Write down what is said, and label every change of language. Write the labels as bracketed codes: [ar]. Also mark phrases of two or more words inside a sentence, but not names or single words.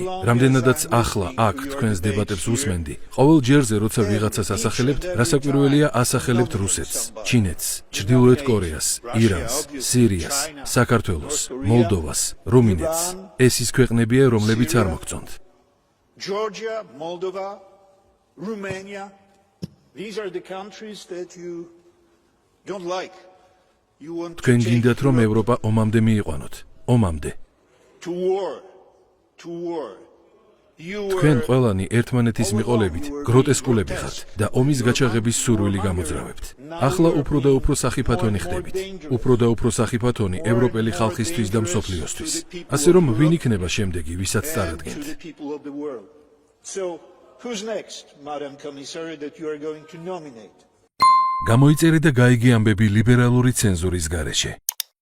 [ka] რამდენადაც ახლა აქ თქვენს დებატებს უსმენდი, ყოველ ჯერზე როცა ვიღაცას ასახელებთ, რასაკვირველია ასახელებთ რუსეთს, ჩინეთს, ჩრდილოეთ კორეას, ირანს, სირიას, საქართველოს, მოლდოვას, რუმინეთს. ეს ის ქვეყნებია, რომლებიც არ მოგწონთ. [en] Georgia, Moldova, Romania, these are the countries that you don't like. You want to [ka] თქვენ [en] take [ka] გინდათ რომ [en] Europe [ka] ევროპა ომამდე მიიყვანოთ, ომამდე. [en] to war, to war. You [ka] თქვენ [en] were [ka] ყველანი ერთმანეთის მიყოლებით გროტესკულები ხართ და ომის გაჩაღების სურვილი გამოძრავებთ. ახლა უფრო და უფრო სახიფათონი ხდებით. უფრო და უფრო სახიფათონი ევროპელი ხალხისთვის და მსოფლიოსთვის. ასე რომ ვინ იქნება შემდეგი, ვისაც [en] and to [ka] წარადგენთ? [en] the people of the world. So, who's next, Madam Commissary, that you are going to nominate? [ka] გამოიწერე და გაიგე ამბები ლიბერალური ცენზურის გარეშე.